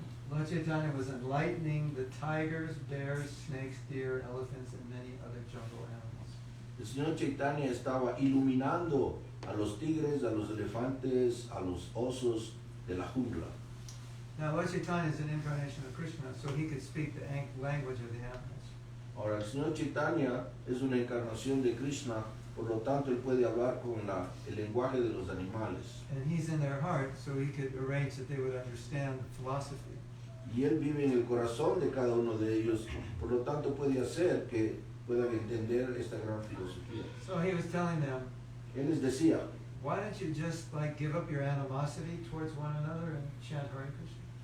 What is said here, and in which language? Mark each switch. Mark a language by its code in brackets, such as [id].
[en] Lord Chaitanya was enlightening the tigers, bears, snakes, deer, elephants, and many other jungle animals. [es] El señor Chaitanya estaba iluminando a los tigres, a los elefantes, a los osos de la jungla. [en] Now, Lord Chaitanya is an incarnation of Krishna, so he could speak the language of the animals. [es] Ahora, el señor Chaitanya es una encarnación de Krishna, por lo tanto, él puede hablar con el lenguaje de los animales. [en] And he's in their heart, so he could arrange that they would understand the philosophy. [es] Y él vive en el corazón de cada uno de ellos, por lo tanto puede hacer que puedan entender esta gran filosofía. [en] So he was telling them, [es] Él les decía, [en] why don't you just give up your animosity towards one another and chant Hare Krishna?